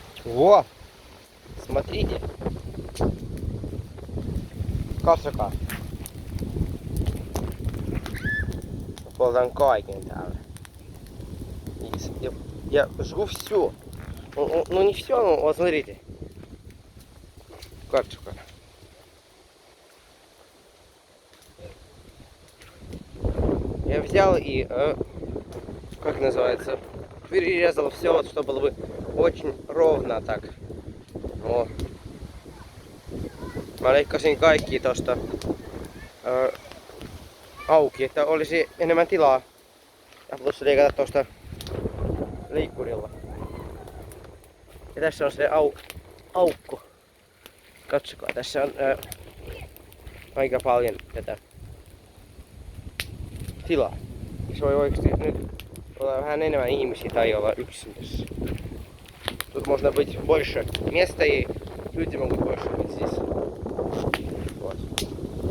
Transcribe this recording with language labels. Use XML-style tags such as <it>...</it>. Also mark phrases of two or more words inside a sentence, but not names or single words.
<ru>Во! Смотрите.</ru> <fi>Katsokaa. Poltan kaiken täällä.</fi> <ru>Я жгу все. Ну не все, но вот смотрите.</ru> <fi>Katsokaa.</fi> <ru>Я взял и, как называется, перерезал все, вот, чтобы было бы очень ровно так. О.</ru> <fi>Mä leikkasin kaikki tosta auki, että olisi enemmän tilaa. Ja plus leikata tosta liikkurilla. Ja tässä on se aukko. Katsokaa, tässä on aika paljon tätä tilaa. Se voi oikeasti nyt olla vähän enemmän ihmisiä tai olla yksin tässä.</fi> <ru>Тут можно быть больше места и люди могут больше быть здесь. Вот.</ru>